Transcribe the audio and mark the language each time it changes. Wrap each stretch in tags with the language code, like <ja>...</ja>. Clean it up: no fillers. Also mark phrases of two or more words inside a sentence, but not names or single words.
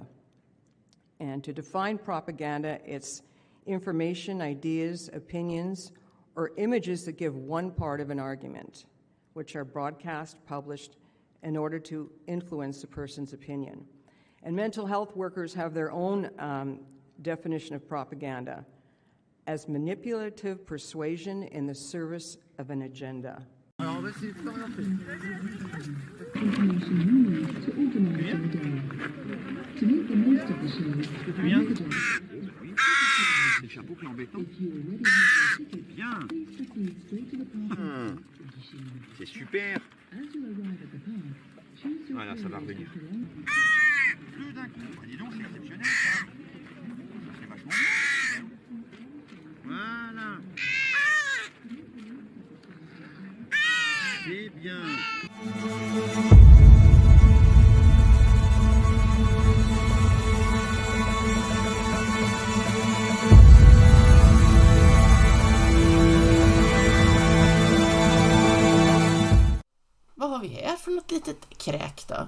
<en>And to define propaganda, it's information, ideas, opinions, or images that give one part of an argument, which are broadcast, published, in order to influence a person's opinion. And mental health workers have their own definition of propaganda as manipulative persuasion in the service of an agenda.</en> <fr>C'est le chapeau qui est embêtant. Bien. C'est super. Voilà, ça va revenir. Plus d'un coup. Dis donc, c'est exceptionnel ça. C'est vachement bien. Voilà. C'est bien.</fr> <sv>Vad har vi här för något litet kräk då?</sv>